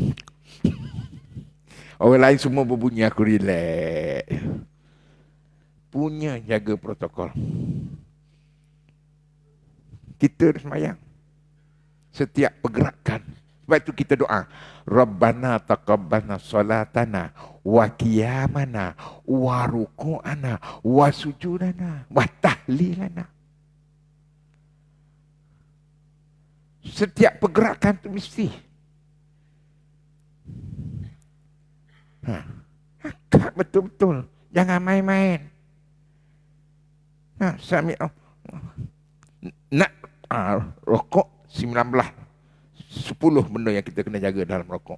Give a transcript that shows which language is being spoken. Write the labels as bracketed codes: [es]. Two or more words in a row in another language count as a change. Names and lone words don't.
[ms] Orang lain semua berbunyi, aku relax. Punya jaga protokol. Kita semayang. Setiap pergerakan. Sebab itu kita doa. [ar] ربنا تقبلنا صلاتنا وقيامنا وركوعنا وسجودنا وتهليلنا. [ms] Setiap pergerakan itu mesti. Angkat betul-betul. Jangan main-main. Nak rokok 10 benda yang kita kena jaga dalam rokok.